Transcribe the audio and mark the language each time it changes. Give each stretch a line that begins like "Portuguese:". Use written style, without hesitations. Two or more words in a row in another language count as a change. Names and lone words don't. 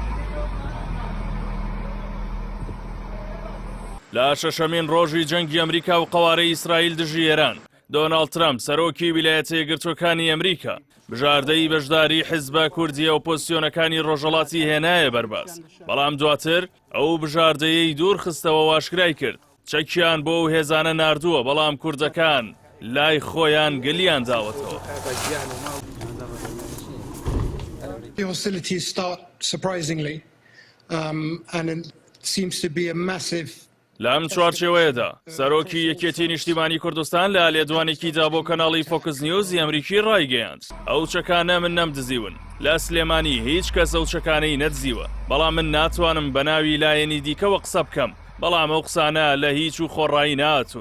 Central Kurdish: لە شەشەمین ڕۆژی جەنگی ئەمریکا و قەوارەی ئیسرائیل دژی ئێران، دۆناڵد ترامپ سەرۆکی ویلایەتە یەکگرتووەکانی ئەمریکا بژاردەی بەشداری حیزبە کوردیە ئۆپۆزیسیۆنەکانی ڕۆژهەڵاتی هێنایە بەرباز، بەڵام دواتر ئەو بژاردەیەی دوور خستەوە واشکرای کرد چەکیان بۆ ئەو هێزانە ناردووە، بەڵام کوردەکان لای خۆیان گلیان داوەتەوە.
English: The hostilities start surprisingly, and it seems to be a massive.
Central Kurdish: لەم چوارچێوەیەدا سەرۆکی یەکێتی نیشتیمانی کوردستان لە لێدوانێکیدا بۆ کەناڵی فۆکس نیوز ئەمریکی ڕایگەیاند ئەو چەکانە من نەمدزیون، لە سلێمانی هیچ کەس ئەو چەکانەی نەدزیوە، بەڵام من ناتوانم بە ناوی لایەنی دیکەوە قسە بکەم، بەڵام ئەو قسانە لە هیچ و خۆڕایی ناتون.